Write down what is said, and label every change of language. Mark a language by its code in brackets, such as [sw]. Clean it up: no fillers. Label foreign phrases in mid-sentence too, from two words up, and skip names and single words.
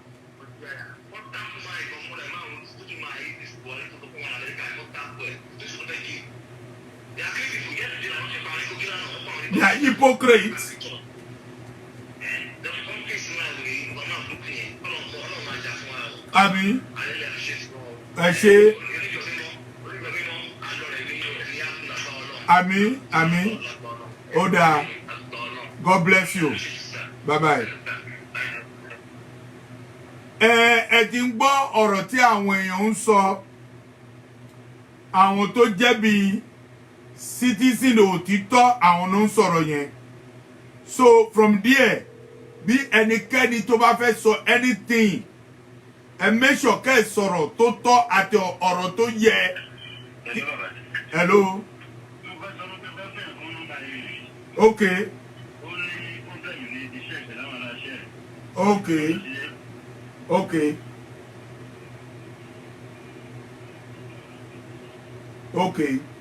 [en] They are hypocrites. [yo] Àmín. Ẹ ṣé. Àmín. Ó dáa. [en] God bless you. Bye bye. [yo] Ẹ ti ń gbọ́ ọ̀rọ̀ tí àwọn èèyàn ń sọ, àwọn tó jẹ́ bí citizen òtítọ́ àwọn ló ń sọ̀rọ̀ yẹn. [en] So from there, [yo] bí ẹnikẹ́ni tó bá fẹ́ sọ anything, ẹ [en] make sure [yo] kẹ́ ẹ sọ̀rọ̀ tó tọ́ àti ọ̀rọ̀ tó yẹ. [en] Hello. Okay. Okay. Okay. Okay.